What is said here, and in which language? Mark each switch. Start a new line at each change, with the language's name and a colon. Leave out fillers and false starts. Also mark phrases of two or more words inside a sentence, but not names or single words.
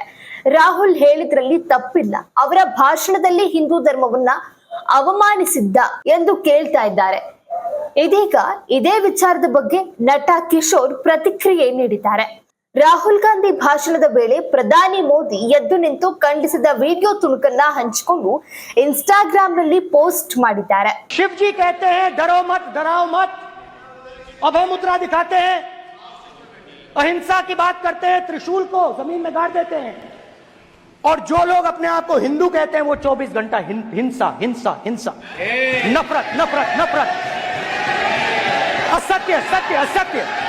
Kannada: ರಾಹುಲ್ ಹೇಳಿದ್ರಲ್ಲಿ ತಪ್ಪಿಲ್ಲ, ಅವರ ಭಾಷಣದಲ್ಲಿ ಹಿಂದೂ ಧರ್ಮವನ್ನ ಅವಮಾನಿಸಿದ್ದ ಎಂದು ಕೇಳ್ತಾ ಇದ್ದಾರೆ। ಇದೀಗ ಇದೇ ವಿಚಾರದ ಬಗ್ಗೆ ನಟ ಕಿಶೋರ್ ಪ್ರತಿಕ್ರಿಯೆ ನೀಡಿದ್ದಾರೆ। ರಾಹುಲ್ ಗಾಂಧಿ ಭಾಷಣದ ವೇಳೆ ಪ್ರಧಾನಿ ಮೋದಿ ಎದ್ದು ನಿಂತು ಖಂಡಿಸಿದ ವಿಡಿಯೋ ತುಣುಕನ್ನ ಹಂಚಿಕೊಂಡು ಇನ್ಸ್ಟಾಗ್ರಾಮ್ ನಲ್ಲಿ ಪೋಸ್ಟ್ ಮಾಡಿದ್ದಾರೆ।
Hindi: शिव जी कहते हैं डरो मत डराओ मत, अभय मुद्रा दिखाते हैं, अहिंसा की बात करते हैं, त्रिशूल को जमीन में गाड़ देते हैं, और जो लोग अपने आप को हिंदू कहते हैं वो 24 घंटा हिंसा हिंसा हिंसा, नफरत नफरत नफरत, असत्य सत्य असत्य।